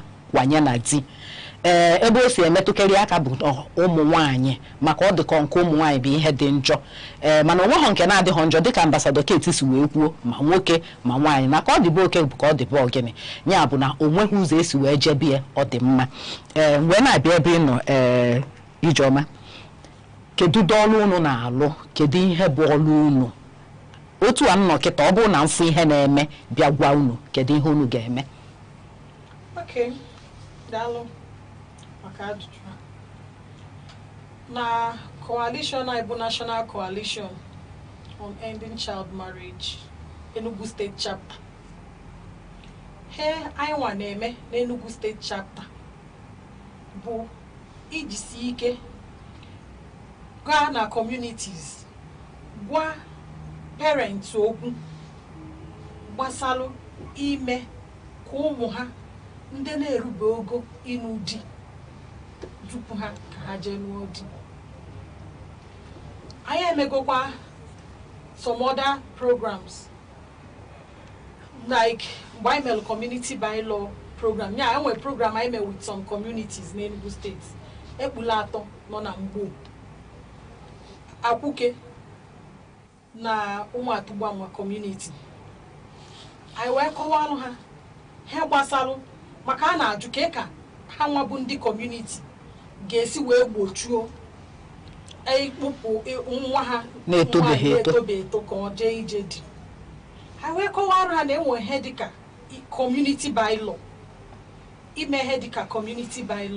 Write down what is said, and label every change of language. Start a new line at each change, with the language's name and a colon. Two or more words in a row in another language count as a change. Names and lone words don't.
Igbo: kwanye na di ebe o si emetụkarị aka bụ ụmụ nwaanyị maka ọ dịkọ nke ụmụ nwaanyị bụ ihe dị njọ mana onweghọ nke na-adịghọ njọ dịka ambasadọ Kate si wee kwuo ma nwoke ma nwaanyị na ka ọ dịbe oke bụ ka ọ dịbe ogene ya bụ na onweghị ụzọ esi wee jebie ọ dị mma wee na-abịa ebe ị nọ Ijeọma kedu ọrụ unu na-alụ kedu ihe bụ ọrụ unu otu a nnọ kịta ọ bụrụ na mfụ ihe na-eme bịa gwa unu kedu ihe unu ga-eme daalụ maka ajụjụ na coalition anyị bụ National Coalition on Ending Child Marriage Enugu State Chapter anyị nwa na-eme n'Enugu State Chapter bụ ijisi ike gaa na communities gwa parents okwu gbasalụ ime ka ụmụ ha ndị na-erube ogo ịnụ di tupu ha ka ha jee lụọ di. Anyị emegokwa
English: some other programs
Igbo: like mgbe anyị mere
English: community bylaw program. Yeah, I have a program I met with some communities in Enugu State.
Igbo: ekpula atọ nọ na mgbo akwụke na ụmụ atụgbanwa community anyị wee kọwalụ ha gbasalụ maka a na-ajụ ka ha nwa bụ ndị community ga-esi wee gbochuo ikpụpụ nwa ha na-etobeghị eto ka ọ jee ije dị ha wee kọwara ha na enwe ihe dịka
English: community bylaw
Igbo: ime ihe dịka
English: community bylaw.